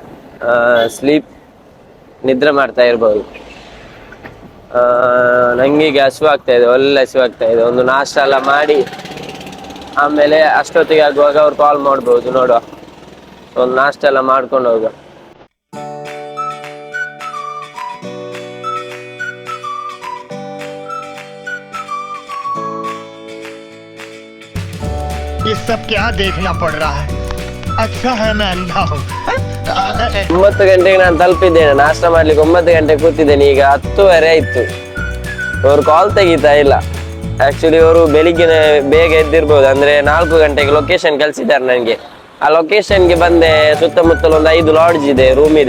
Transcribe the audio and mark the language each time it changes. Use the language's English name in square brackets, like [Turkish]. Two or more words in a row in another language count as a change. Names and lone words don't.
[Kannada] ನಿದ್ರೆ ಮಾಡ್ತಾ ಇರ್ಬೋದು. ನನಗೀಗ ಹಸಿವು ಆಗ್ತಾ ಇದೆ, ಒಳ್ಳೆ ಹಸಿವು ಆಗ್ತಾ ಇದೆ. ಒಂದು ನಾಷ್ಟ ಎಲ್ಲ ಮಾಡಿ ಆಮೇಲೆ ಅಷ್ಟೊತ್ತಿಗೆ ಆಗುವಾಗ ಅವ್ರು ಕಾಲ್ ಮಾಡ್ಬೋದು, ನೋಡುವ. ಒಂದು ನಾಷ್ಟ ಎಲ್ಲ ಮಾಡ್ಕೊಂಡು ಹೋಗುವ. [Hindi] ये सब क्या देखना पड़ रहा है? अच्छा है मैं अंधा हूँ. [Kannada] 9 ಗಂಟೆಗೆ ನಾನು ತಲುಪಿದ್ದೇನೆ. ನಾಷ್ಟ ಮಾಡ್ಲಿಕ್ಕೆ 9 ಗಂಟೆಗೆ ಕೂತಿದ್ದೇನೆ. ಈಗ 10:30 ಆಯ್ತು. ಅವ್ರು ಕಾಲ್ ತೆಗಿತಾ ಇಲ್ಲ. ಆಕ್ಚುಲಿ ಅವರು ಬೆಳಿಗ್ಗೆ ಬೇಗ ಎದ್ದಿರ್ಬೋದು, ಅಂದ್ರೆ 4 ಗಂಟೆಗೆ ಲೊಕೇಶನ್ ಕಳ್ಸಿದ್ದಾರೆ ನನಗೆ. ಆ ಲೊಕೇಶನ್ಗೆ ಬಂದೆ, ಸುತ್ತಮುತ್ತಲು ಒಂದು 5 ಲಾಡ್ಜ್ ಇದೆ, ರೂಮ್ ಇದೆ.